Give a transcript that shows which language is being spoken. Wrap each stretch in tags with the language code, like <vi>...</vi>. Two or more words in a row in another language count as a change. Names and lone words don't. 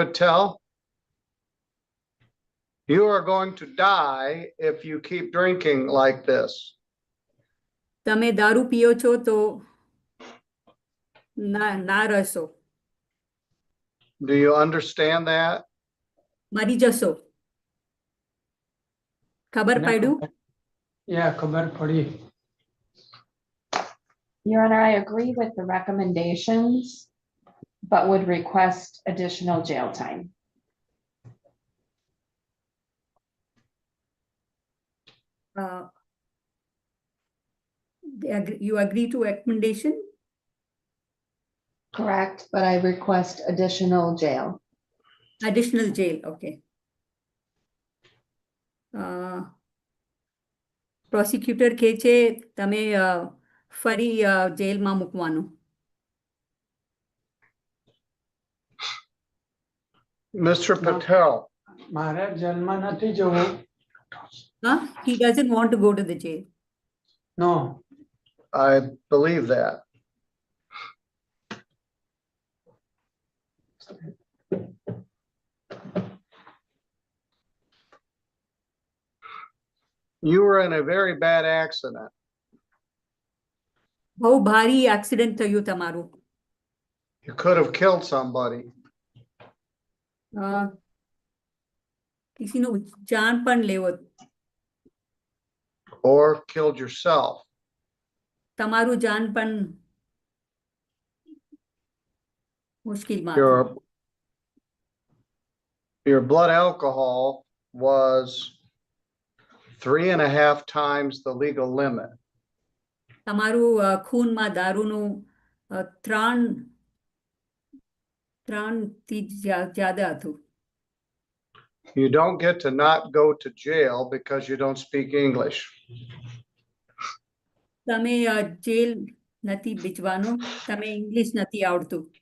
<en>Patel, you are going to die if you keep drinking like this.</en> <gu>તમે દારૂ પીઓ છો તો ના રહેશો.</gu> <en>Do you understand that?</en> <gu>મરી જશો. ખબર એને પડ્યું? ખબર પડી.</gu> <en>Your Honor, I agree with the recommendations, but would request additional jail time. You agree to recommendation? Correct, but I request additional jail. Additional jail, okay.</en> <gu>Prosecutor કહે છે તમે ફરી જેલમાં મૂકવાનું. Mr. Patel, મારે જેલમાં નથી જવું.</gu> <en>He doesn't want to go to the jail. No. I believe that. You were in a very bad accident.</en> <gu>બહુ ભારી એક્સિડન્ટ થયું તમારું.</gu> <en>You could have killed somebody.</en> <gu>કિસીનું જાન પણ લેવો.</gu> <en>Or killed yourself.</en> <gu>તમારું જાન પણ મુશ્કેલમાં હતું.</gu> <en>Your blood alcohol was 3.5 times the legal limit.</en> <gu>તમારું ખૂનમાં દારૂનું ત્રણથી જ્યાદા હતું.</gu> <en>You don't get to not go to jail because you don't speak English.</en> <gu>તમે જેલ નથી ભીજવાનું, તમે ઇંગ્લિશ નથી આવડતું.</gu>